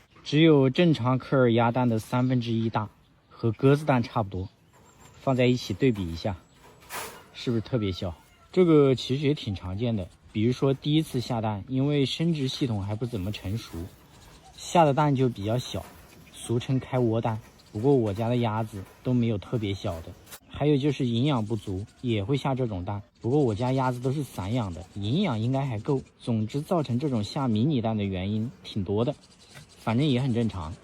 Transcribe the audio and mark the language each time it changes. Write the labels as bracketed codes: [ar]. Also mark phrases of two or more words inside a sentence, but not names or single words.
[zh] 只有正常科尔鴨蛋的1/3大，和鴿子蛋差不多。放在一起对比一下，是不是特别小？这个其实也挺常见的，比如说第一次下蛋，因為生殖系統還不怎麼成熟，下的蛋就比較小，俗稱開窩蛋。不過我家的鴨子都沒有特別小的。還有就是營養不足也會下這種蛋，不過我家鴨子都是散養的，營養應該還夠。總之造成這種下迷你蛋的原因挺多的，反正也很正常。